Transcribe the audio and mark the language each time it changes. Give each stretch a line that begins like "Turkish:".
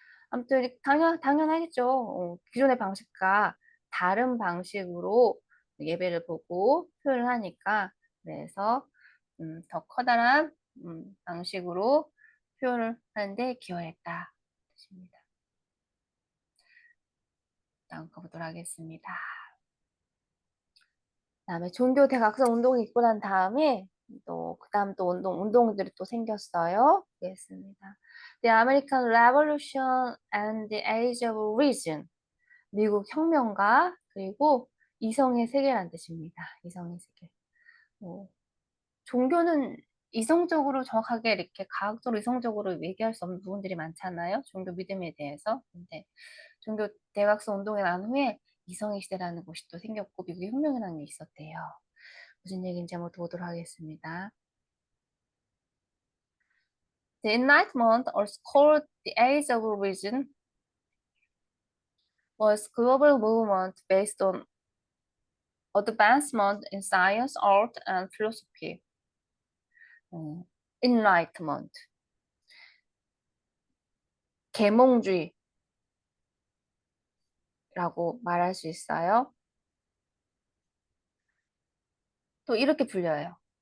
Korean: 아무튼 당연하겠죠. 기존의 방식과 다른 방식으로 예배를 보고 표현을 하니까 그래서 더 커다란 방식으로 표현을 하는데 기여했다. 뜻입니다. 다음 거 보도록 하겠습니다. 다음에 종교 대각선 운동이 있고 난 다음에 그다음 또 운동들이 또 생겼어요. 보겠습니다.
English: The American Revolution and the Age of Reason.
Korean: 미국 혁명가 그리고 이성의 세계란 뜻입니다. 이성의 세계. 종교는 이성적으로 정확하게 이렇게 과학적으로 이성적으로 얘기할 수 없는 부분들이 많잖아요. 종교 믿음에 대해서. 근데 종교 대각선 운동이 난 후에 이성의 시대라는 것이 또 생겼고 미국의 혁명이라는 게 있었대요. 무슨 얘기인지 한번 보도록 하겠습니다.
English: The Enlightenment, also called the Age of Reason, was a global movement based on advancement in science, art, and philosophy.
Korean: Enlightenment, 계몽주의라고 말할 수 있어요. 또 이렇게 불려요.